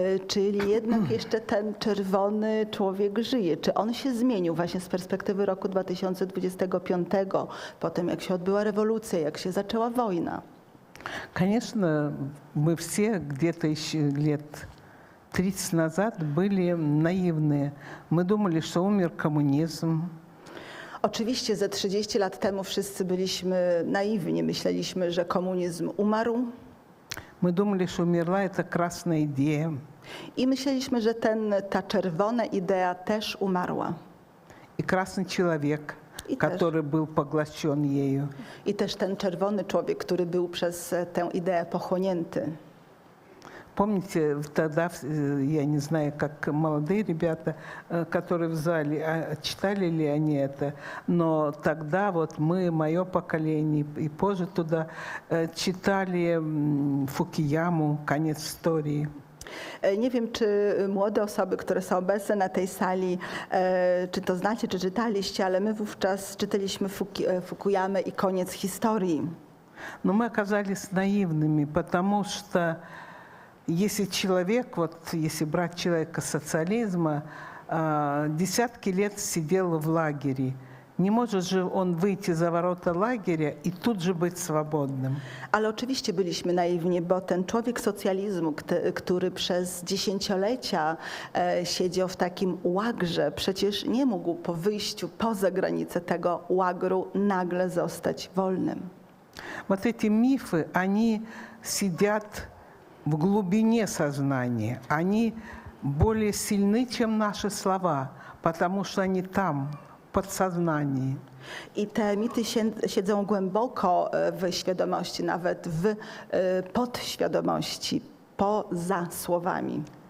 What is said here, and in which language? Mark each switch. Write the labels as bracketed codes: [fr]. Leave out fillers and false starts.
[pl] Czyli jednak jeszcze ten czerwony człowiek żyje. Czy on się zmienił właśnie z perspektywy roku 2025, po tym jak się odbyła rewolucja, jak się zaczęła wojna? [ru] Конечно, мы все где-то еще лет 30 назад были наивные. Мы думали, что умер коммунизм. [pl] Oczywiście ze 30 lat temu wszyscy byliśmy naiwni, myśleliśmy, że komunizm umarł [ru] Мы думали, что умерла эта красная идея. [pl] i myśleliśmy, że ta czerwona idea też umarła. [ru] И красный человек, [pl] И też. [ru] который был поглощен ею. [pl] I też ten czerwony człowiek, który był przez tę ideę pochłonięty. [ru] Помните, тогда, я не знаю, как молодые ребята, которые в зале, читали ли они это, но тогда вот мы, мое поколение и позже туда, читали Фукияму «Конец истории». [pl] Nie wiem, czy młode osoby, które są obecne na tej sali, czy to znacie, czy czytaliście, ale my wówczas czytaliśmy Fukuyamę i koniec historii. [ru] Но мы оказались наивными, потому что если человек, вот если брать человека социализма, десятки лет сидел в лагере, не может же он выйти за ворота лагеря и тут же быть свободным. [pl] Ale oczywiście byliśmy naiwni, bo ten człowiek socjalizmu, który przez dziesięciolecia siedział w takim łagrze, przecież nie mógł po wyjściu poza granicę tego łagru nagle zostać wolnym. [ru] Вот эти мифы, они сидят в глубине сознания. Они более сильны, чем наши слова, потому что они там, в подсознании. [pl] I te mity siedzą głęboko w świadomości, nawet w podświadomości, poza słowami.